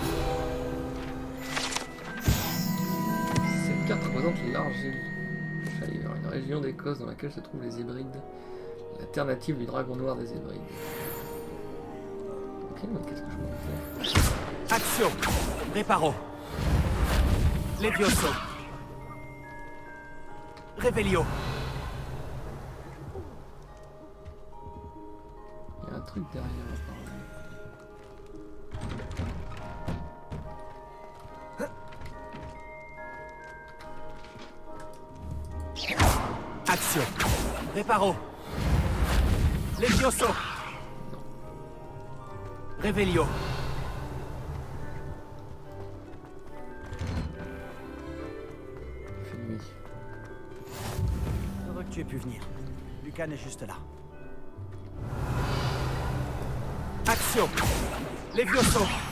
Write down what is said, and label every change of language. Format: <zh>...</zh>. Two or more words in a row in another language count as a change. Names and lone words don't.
<fr>Cette carte représente l'Argile Shire, une région d'Écosse dans laquelle se trouvent les Hébrides, l'alternative du dragon noir des Hébrides. mais qu'est-ce que je peux faire? Action. Reparo. Levioso. Revelio. Il y a un truc derrière apparemment. Action. Reparo. Levioso. Revelio. Il fait nuit. Heureux que tu aies pu venir. Lucan est juste là. Action. Levioso.</fr>